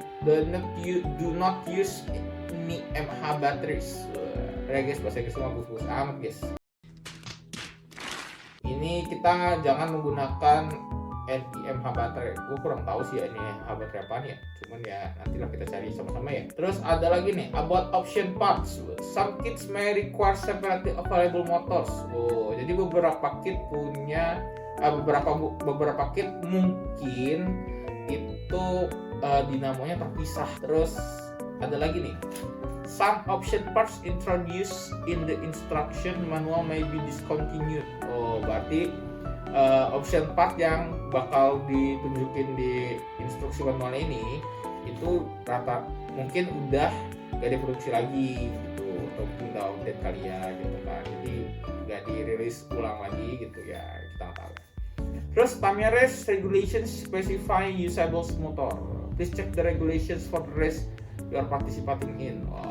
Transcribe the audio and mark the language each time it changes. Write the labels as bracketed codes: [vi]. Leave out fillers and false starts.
[en] Do not use ini MH batteries. [id] Guys, bahasa Inggris semua bagus amat guys. Ini kita jangan menggunakan NIMH baterai. Gue kurang tahu sih ya ini NIMH baterai apaan ya. Cuman ya nantilah kita cari sama-sama ya. Terus ada lagi nih [en] about option parts. Some kits may require separately available motors. [id] Oh, jadi beberapa kit punya beberapa kit mungkin itu dinamonya terpisah. Terus ada lagi nih. [en] Some option parts introduced in the instruction manual may be discontinued. [id] Oh, berarti option part yang bakal ditunjukin di instruksi manual ini itu mungkin udah gak diproduksi lagi gitu, atau mungkin udah update kali ya gitu kan, jadi gak dirilis ulang lagi gitu ya, kita nggak tahu. [en] Terus Tamiya race regulations specify usable motor. Please check the regulations for the race you are participating in.